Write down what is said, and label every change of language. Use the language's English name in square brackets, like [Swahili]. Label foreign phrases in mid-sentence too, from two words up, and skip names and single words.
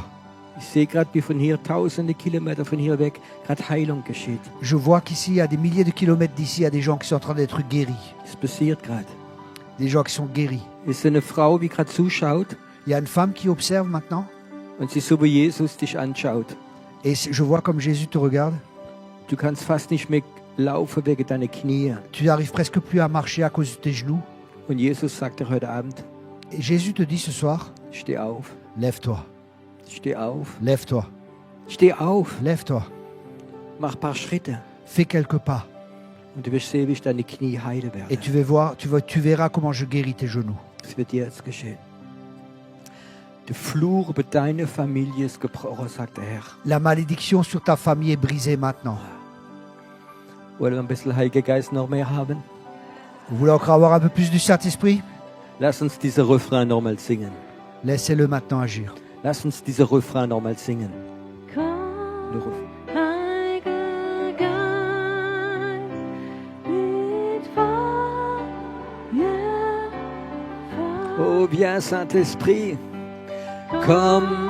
[German] Ich sehe gerade, wie von hier tausende Kilometer von hier weg gerade Heilung geschieht. [French] Je vois qu'ici, à des milliers de kilomètres d'ici, il y a des gens qui sont en train d'être guéris. [German] Es passiert gerade. [French] Des gens qui sont guéris. [German] Ist eine Frau, die gerade zuschaut [French] Il y a une femme qui observe maintenant. [German] und sie so wie Jesus dich anschaut. [French] Et je vois comme Jésus te regarde. [German] Du kannst fast nicht mehr laufen wegen deiner Knie. [French] Tu n'arrives presque plus à marcher à cause de tes genoux. [German] Und Jesus sagt dir heute Abend, [French] Et Jésus te dit ce soir, [German] steh auf, [French] lève-toi, [German] steh auf, [French] lève-toi, [German] steh auf, [French] lève-toi. [German] mach ein paar Schritte [French] Fais quelques pas. [German] und du wirst sehen, wie ich deine Knie heile werde. [French] Et tu verras comment je guéris tes genoux. [German] Das wird dir jetzt geschehen. Der Fluch über deine Familie ist gebrochen, sagt der Herr. [French] La malédiction sur ta famille est brisée maintenant. [German] Wollen wir ein bisschen Heiliger Geist noch mehr haben? [French] Vous voulez encore avoir un peu plus du Saint-Esprit? [German] Lass uns diese Refrain nochmal singen. [French] Laissez-le maintenant agir. [German] Lass uns diese Refrain nochmal singen. [French] Le [German] Komm, [French] Refrain. [German] Heiliger Geist, mit Feuer, [French] Oh, viens Saint-Esprit, [German] komm.